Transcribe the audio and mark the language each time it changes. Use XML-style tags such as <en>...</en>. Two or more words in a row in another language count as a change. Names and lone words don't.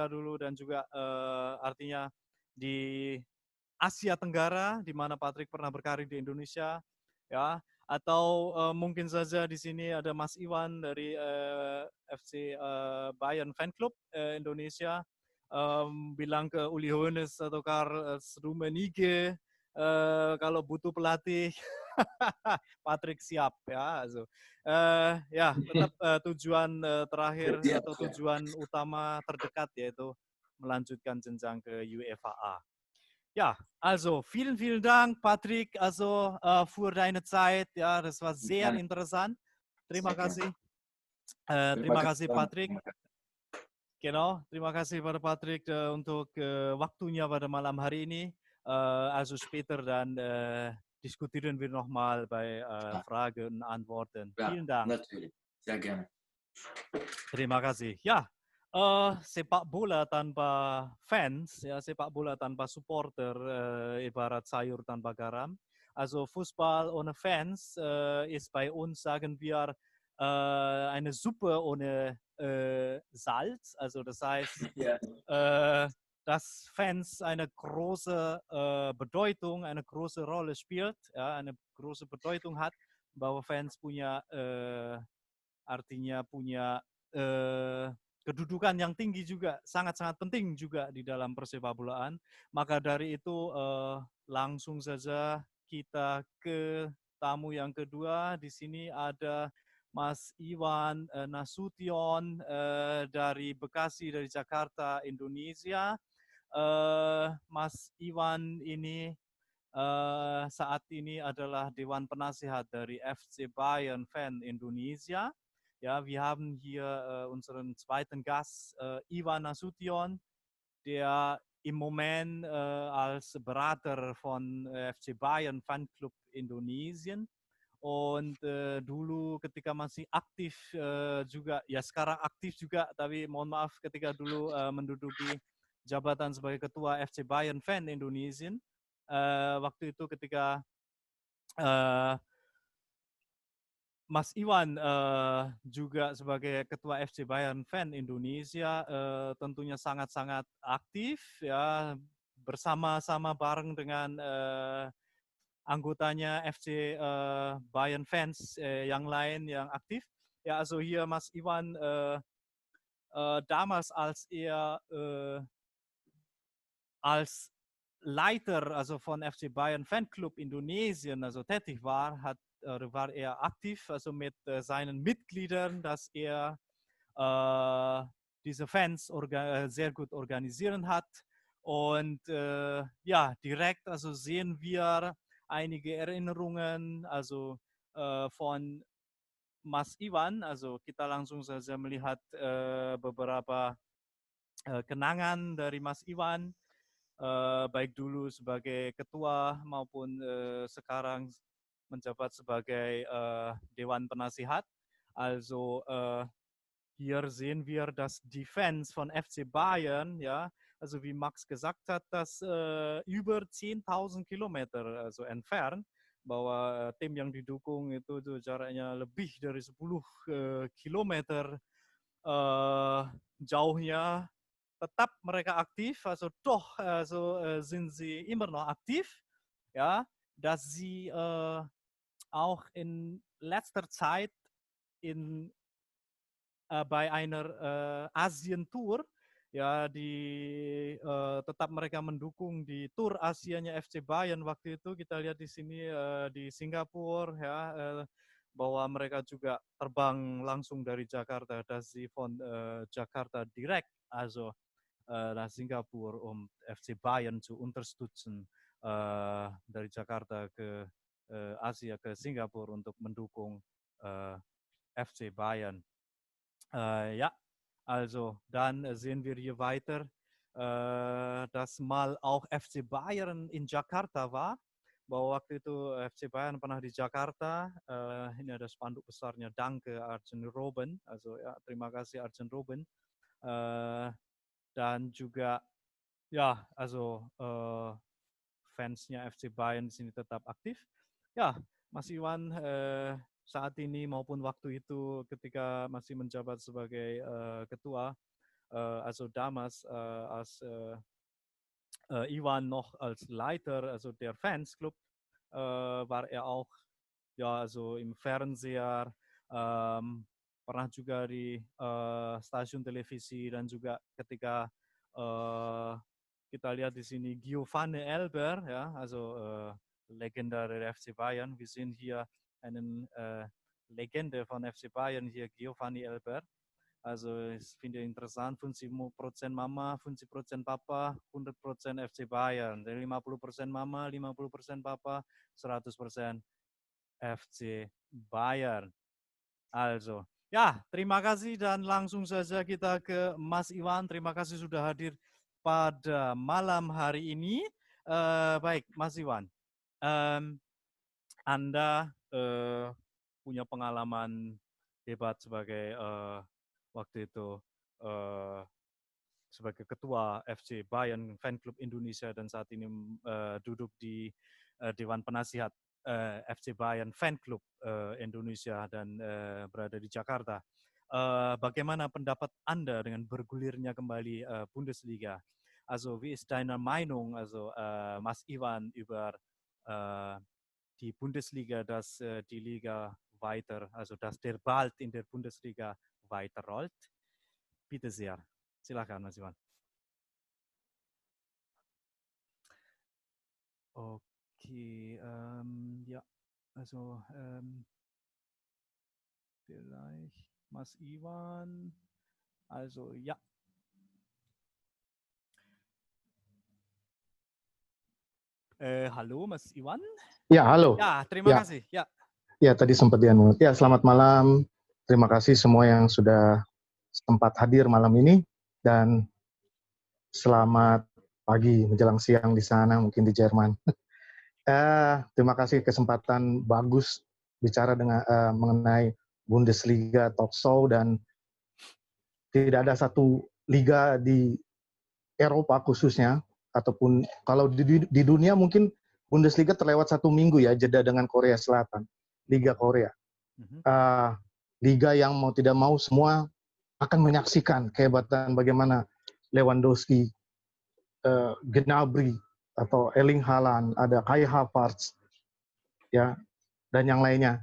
<id>dulu dan juga artinya di Asia Tenggara di mana Patrick pernah berkarir di Indonesia ya, atau mungkin saja di sini ada Mas Iwan dari FC Bayern Fan Club Indonesia bilang ke Uli Hoeneß atau Karl Rummenigge kalau butuh pelatih Patrick siap ya. Also, ya tetap tujuan terakhir atau tujuan utama terdekat yaitu melanjutkan jenjang ke UEFA A.</id> <de>Ja, also vielen, vielen Dank, Patrick, also für deine Zeit. Ja, das war sehr interessant.</de> <id>Terima kasih. Terima kasih, Patrick. Genau, terima kasih pada Patrick untuk waktunya pada malam hari ini.</id> <de>Also später dann diskutieren wir nochmal bei Ja, Fragen und Antworten. ja, Vielen Dank. natürlich. Sehr gerne.</de> <id>Terima kasih. Ya, sepak bola tanpa fans, ya sepak bola tanpa supporter, ibarat sayur tanpa garam.</id> <de>Also Fußball ohne Fans ist bei uns, sagen wir, eine Suppe ohne Salz. Also das heißt, Ja, äh, dass Fans eine große Bedeutung, eine große Rolle spielt, ja, eine große Bedeutung hat,</de> <id>bahwa fans punya artinya punya eh, kedudukan yang tinggi juga, sangat-sangat penting juga di dalam persepak bolaan. Maka dari itu langsung saja kita ke tamu yang kedua. Di sini ada Mas Iwan Nasution dari Bekasi, dari Jakarta, Indonesia. Mas Iwan ini saat ini adalah Dewan Penasihat dari FC Bayern Fan Indonesia.</id> <de>Ja, wir haben hier unseren zweiten Gast, Iwan Nasution, der im Moment als Berater von FC Bayern Fanclub Indonesien und</de> <id>dulu ketika masih aktif juga, ya sekarang aktif juga, tapi mohon maaf ketika dulu menduduki jabatan sebagai ketua FC Bayern Fan Indonesien. Waktu itu ketika uh, Mas Iwan juga sebagai ketua FC Bayern Fan Indonesia tentunya sangat-sangat aktif ya, bersama-sama bareng dengan anggotanya FC Bayern Fans yang lain yang aktif.</id> <de>Ja, also hier Mas Iwan damals als Leiter, also von FC Bayern Fanclub Indonesien, also tätig war, war er aktiv, also mit seinen Mitgliedern, dass er diese Fans sehr gut organisieren hat. Und ja, direkt also sehen wir einige Erinnerungen, also von Mas Iwan.</de> <id>Also kita langsung saja melihat beberapa kenangan dari Mas Iwan, baik dulu sebagai ketua maupun sekarang menjabat sebagai Dewan Penasihat.</id> <de>Also hier sehen wir, dass die Fans von FC Bayern, ja, also wie Max gesagt hat, dass über 10.000 Kilometer also entfernt,</de> <id>bahwa tim yang didukung itu tuh jaraknya lebih dari 10 Kilometer jauhnya, tetap mereka aktiv,</id> <de>also doch also, sind sie immer noch aktiv, ja, dass sie auch in letzter Zeit in, bei einer Asien-Tour,</de> <id>ya tetap mereka mendukung di Tour Asianya FC Bayern waktu itu. Kita lihat di sini di Singapura, ya, bahwa mereka juga terbang langsung dari Jakarta,</id> <de>dass sie von Jakarta direkt also nach Singapur, FC Bayern zu unterstützen,</de> <id>dari Jakarta ke Asia ke Singapura untuk mendukung FC Bayern.</id> <de>Ja, also dann sehen wir hier weiter, dass mal auch FC Bayern in Jakarta war,</de> <id>bahwa waktu itu FC Bayern pernah di Jakarta. Ini ada spanduk besarnya, Danke Arjen Robben, also ya, terima kasih Arjen Robben. Dan juga ya, also fansnya FC Bayern di sini tetap aktif. Ya, Mas Iwan saat ini maupun waktu itu ketika masih menjabat sebagai ketua,</id> <de>also damals als Iwan noch als Leiter, also der Fansclub, war er auch ja, also im Fernseher,</de> <id>pernah juga di stasiun televisi, dan juga ketika kita lihat di sini Giovanni Elber, ja,</id> <de>also Legende der FC Bayern. Wir sehen hier einen Legende von FC Bayern hier, Giovanni Elber. Also ich finde interessant, 50% Mama, 50% Papa, 100% FC Bayern.</de> <id>Dari 50% Mama, 50% Papa, 100% FC Bayern. Also, Ya, terima kasih dan langsung saja kita ke Mas Iwan. Terima kasih sudah hadir pada malam hari ini. Baik, Mas Iwan, Anda punya pengalaman hebat sebagai waktu itu eh, sebagai ketua FC Bayern Fan Club Indonesia dan saat ini duduk di Dewan Penasihat FC Bayern Fan Club Indonesia dan berada di Jakarta. Bagaimana pendapat Anda dengan bergulirnya kembali Bundesliga?</id> <de>Also, wie ist deine Meinung, also Mas Iwan, über die Bundesliga, dass die Liga weiter, also dass der Ball in der Bundesliga weiterrollt? Bitte sehr.</de> <id>Silakan, Mas Iwan.</id> <de>Okay, ja, also vielleicht Mas Iwan, also ja.</de> <id>Halo Mas Iwan. Ya, halo. Ya, terima kasih. Ya. Ya, tadi sempat di-unmute. Ya, selamat malam. Terima kasih semua yang sudah sempat hadir malam ini dan selamat pagi menjelang siang di sana, mungkin di Jerman. Terima kasih kesempatan bagus bicara dengan mengenai Bundesliga</id> <en>talk show</en> <id>dan tidak ada satu liga di Eropa khususnya ataupun kalau di dunia mungkin Bundesliga terlewat 1 minggu ya jeda dengan Korea Selatan, Liga Korea. Liga yang mau tidak mau semua akan menyaksikan kehebatan bagaimana Lewandowski, Gnabry atau Erling Haaland, ada Kai Havertz, ya, dan yang lainnya.</id>